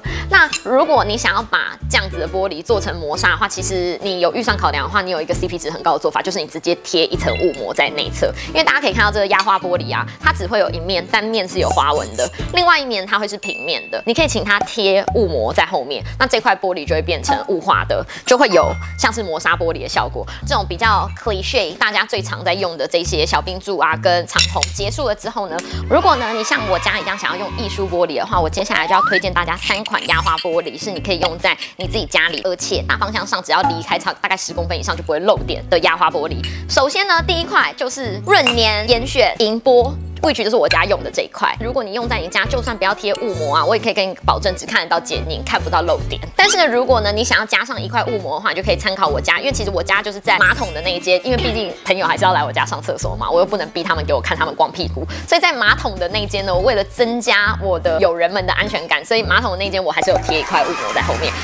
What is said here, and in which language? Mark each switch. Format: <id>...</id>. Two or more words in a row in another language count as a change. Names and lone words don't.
<zh>那如果你想要把這樣子的玻璃做成磨砂的話，其實你有預算考量的話，你有一個 CP 值很高的做法，就是你直接貼一層霧膜在內側，因為大家可以看到這個壓花玻璃啊，它只會有一面單面是有花紋的，另外一面它會是平面的。你可以請它貼霧膜在後面，那這塊玻璃就會變成霧化的，就會有像是磨砂玻璃的效果。這種比較 cliché 大家最常在用的這些小冰柱啊跟長虹結束了之後呢，如果呢你像我家一樣想要用藝術玻璃的話，我接下來就要推薦大家3款壓花玻璃，是你可以用在你自己家裡，而且大方向上只要離開大概10公分以上就不會漏點的壓花玻璃。首先呢，第一塊就是潤年嚴選銀玻。which 就是我家用的這一塊，如果你用在你家，就算不要貼霧膜啊，我也可以跟你保證只看得到剪影，看不到漏點。但是呢，如果呢你想要加上一塊霧膜的話，你就可以參考我家，因為其實我家就是在馬桶的那一間，因為畢竟朋友還是要來我家上廁所嘛，我又不能逼他們給我看他們光屁股，所以在馬桶的那一間呢，我為了增加我的友人們的安全感，所以馬桶的那一間我還是有貼一塊霧膜在後面。</zh>